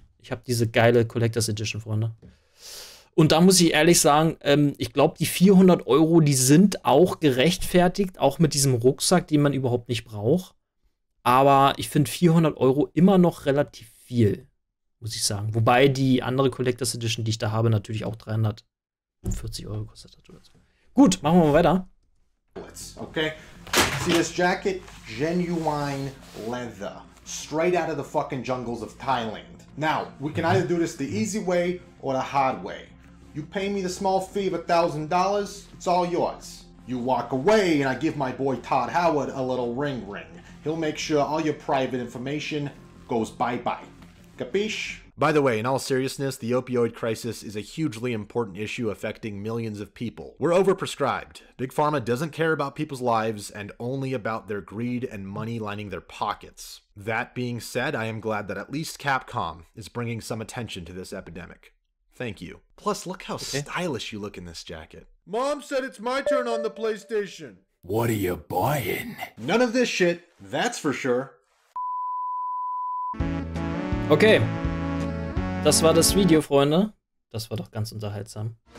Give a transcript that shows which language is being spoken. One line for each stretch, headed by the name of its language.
German: Ich habe diese geile Collector's Edition, Freunde. Und da muss ich ehrlich sagen, ich glaube, die 400 €, die sind auch gerechtfertigt, auch mit diesem Rucksack, den man überhaupt nicht braucht. Aber ich finde 400 € immer noch relativ viel, muss ich sagen. Wobei die andere Collector's Edition, die ich da habe, natürlich auch 340 € kostet hat. Gut, machen wir mal weiter.
English: Okay, see this jacket? Genuine leather. Straight out of the fucking jungles of Thailand. Now, we can either do this the easy way or the hard way. You pay me the small fee of $1,000, it's all yours. You walk away and I give my boy Todd Howard a little ring. He'll make sure all your private information goes bye-bye. Capiche? By the way, in all seriousness, the opioid crisis is a hugely important issue affecting millions of people. We're overprescribed. Big Pharma doesn't care about people's lives and only about their greed and money lining their pockets. That being said, I am glad that at least Capcom is bringing some attention to this epidemic. Thank you. Plus, look how stylish you look in this jacket. Mom said it's my turn on the PlayStation. What are you buying? None of this shit, that's for sure.
German: Okay. Das war das Video, Freunde. Das war doch ganz unterhaltsam.